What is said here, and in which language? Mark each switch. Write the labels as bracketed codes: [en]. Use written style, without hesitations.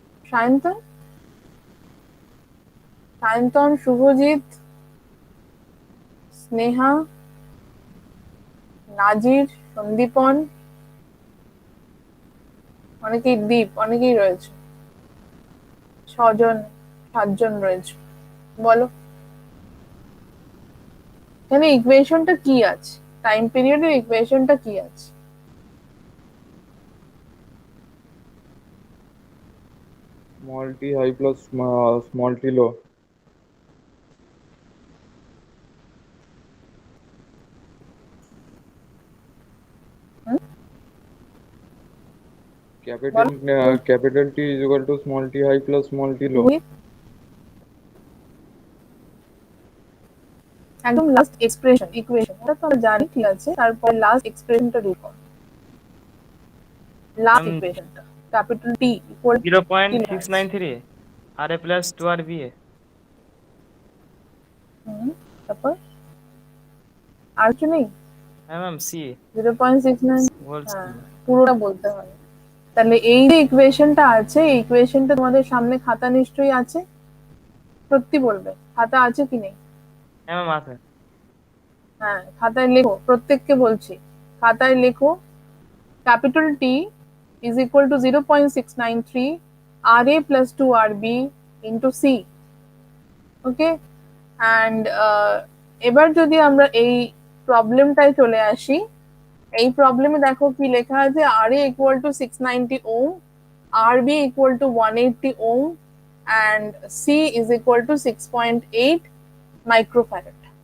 [bn] সায়ন্তন, সায়ন্তন, শুভজিৎ, স্নেহা, নাজির, সন্দীপন, অনেকেই দীপ, অনেকেই রয়েছে, 6 জন 7 জন রয়েছে। বলো এখানে ইকুয়েশনটা কি আছে, টাইম পিরিয়ডের ইকুয়েশনটা কি আছে? [en] Small t high plus small t low. [bn] বলো [en] Capital T is equal to small t high plus small t low. [bn] একদম লাস্ট এক্সপ্রেশন ইকুয়েশন ওটা তো আমরা জানি, ঠিক আছে, তারপর last এক্সপ্রেশনটা recall, last [en] Ma'am, [bn] ইকুয়েশনটা capital T equal কি লেখা আছে? [en] 0.693 RA plus 2RBA. [bn] তারপর আর কি নেই? হ্যাঁ ম্যাম, C [en] 0.69, whole [bn] হ্যাঁ [en] Square. [bn] পুরোটা বলতে হবে। তাহলে এই যে ইকুয়েশনটা আছে, এই ইকুয়েশনটা তোমাদের সামনে খাতা নিশ্চয়ই আছে, সত্যি বলবে, খাতা আছে কি নেই? হ্যাঁ ম্যাম আছে। হ্যাঁ, খাতায় লেখো, প্রত্যেককে বলছি, খাতায় লেখো [en] capital T is equal to 0.693 RA plus 2 RB into C. [bn] Okay, and এবার যদি আমরা এই প্রবলেমটায় চলে আসি, এই প্রবলেমে দেখো কি লেখা আছে, [en] RA equal to 690 ohm, RB equal to 180 ohm, and C is equal to 6.8 microfarad.